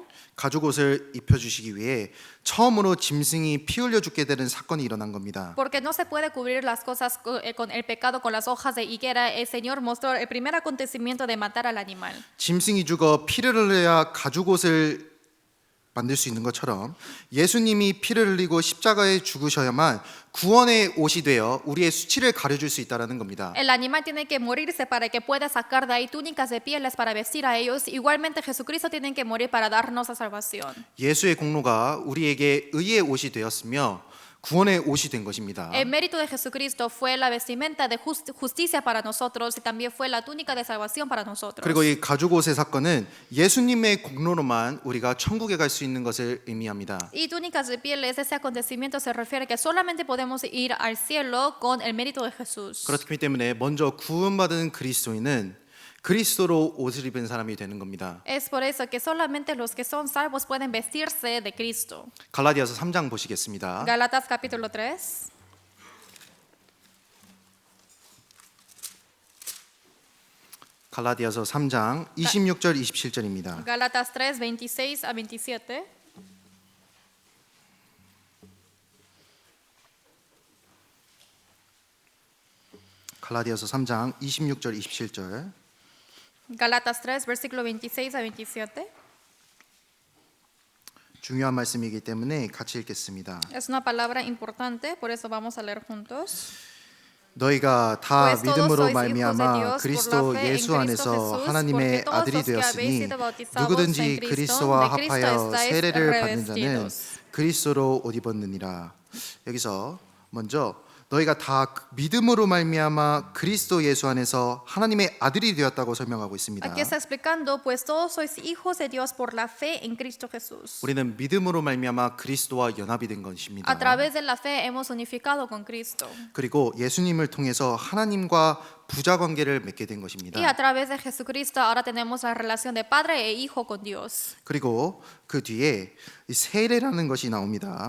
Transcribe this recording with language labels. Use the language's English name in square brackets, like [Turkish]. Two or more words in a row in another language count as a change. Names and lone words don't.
[Korean] 가죽옷을 입혀주시기 위해 처음으로 짐승이 피 흘려 죽게 되는 사건이 일어난 겁니다. [Spanish] Porque no se puede cubrir las cosas con el pecado con las hojas de higuera. El Señor mostró el primer acontecimiento de matar al animal. [Korean] 짐승이 죽어 피를 흘려야 가죽옷을 만들 수 있는 것처럼 예수님이 피를 흘리고 십자가에 죽으셔야만 구원의 옷이 되어 우리의 수치를 가려줄 수 있다는 겁니다. [Spanish] El animal tiene que morirse para que pueda sacar de ahí túnicas de pieles para vestir a ellos. Igualmente Jesucristo tiene que morir para darnos la salvación. [Korean] 예수의 공로가 우리에게 의의 옷이 되었으며 구원의 옷이 된 것입니다. [Spanish] El mérito de Jesucristo fue la vestimenta de justicia para nosotros y también fue la túnica de salvación para nosotros. [Korean] 그리고 이 가죽 옷의 사건은 예수님의 공로로만 우리가 천국에 갈 수 있는 것을 의미합니다. [Spanish] Y túnicas de pieles, ese acontecimiento se refiere que solamente podemos ir al cielo con el mérito de Jesús. [Korean] 그렇기 때문에 먼저 구원받은 그리스도인은 그리스도로 옷을 입은 사람이 되는 겁니다. [Spanish] Es por eso que solamente los que son salvos pueden vestirse de Cristo. [Korean] 갈라디아서 3장 보시겠습니다. [Spanish] Gálatas capítulo 3. [Korean] 갈라디아서 3장 26절 27절입니다. [Spanish] Gálatas 3, 26 a 27. [Korean] 갈라디아서 3장 26절 27절. [Spanish] Gálatas 3, versículo 26 a 27. [Korean] 중요한 말씀이기 때문에 같이 읽겠습니다. [Spanish] Es una palabra importante, por eso vamos a leer juntos. [Korean] 너희가 다 [Spanish] Pues todos [Korean] 믿음으로 [Spanish] sois hijos de [Korean] 말미암아 [Spanish] Dios [Korean] 그리스도 [Spanish] por la fe en [Korean] 예수 [Spanish] Cristo [Korean] 안에서 [Spanish] Jesús, [Korean] 하나님의 [Spanish] porque todos [Korean] 아들이 [Spanish] los que habéis [Korean] 되었으니 [Spanish] sido bautizados [Korean] 누구든지 [Spanish] en Cristo, [Korean] 그리스도와 [Spanish] de Cristo [Korean] 합하여 [Spanish] estáis [Korean] 세례를 받는 자는 [Spanish] revestidos. [Korean] 그리스도로 옷 입었느니라. 여기서 먼저 너희가 다 믿음으로 말미암아 그리스도 예수 안에서 하나님의 아들이 되었다고 설명하고 있습니다. [Spanish] Aquí está explicando, pues todos sois hijos de Dios por la fe en Cristo Jesús. [Korean] 우리는 믿음으로 말미암아 그리스도와 연합이 된 것입니다. [Spanish] A través de la fe hemos unificado con Cristo. [Korean] 그리고 예수님을 통해서 하나님과 부자 관계를 맺게 된 것입니다. [Spanish] Y a través de Jesucristo ahora tenemos la relación de padre e hijo con Dios. [Korean] 그리고 그 뒤에 이 세례라는 것이 나옵니다.